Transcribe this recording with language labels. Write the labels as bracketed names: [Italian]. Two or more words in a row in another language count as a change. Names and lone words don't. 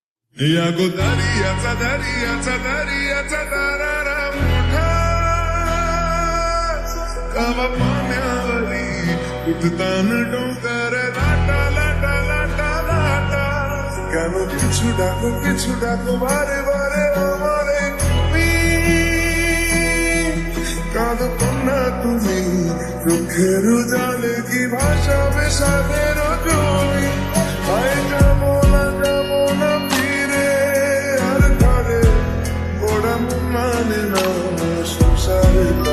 [Marathi] या गो दरियाचा दरियाचा दरियाचा दरारा मोठा कावा पाण्यावरी उठतान डोंगर लाटा लाटा लाटा लाटा [Bangla] কেন কিছু ডাকো বারে বারে আমারে তুমি কাঁদো না তুমি চোখের জলে কি ভাষাবে সাদের জমি আয় যাবো না ফিরে আর ঘরে ওরা মানে না সংসারে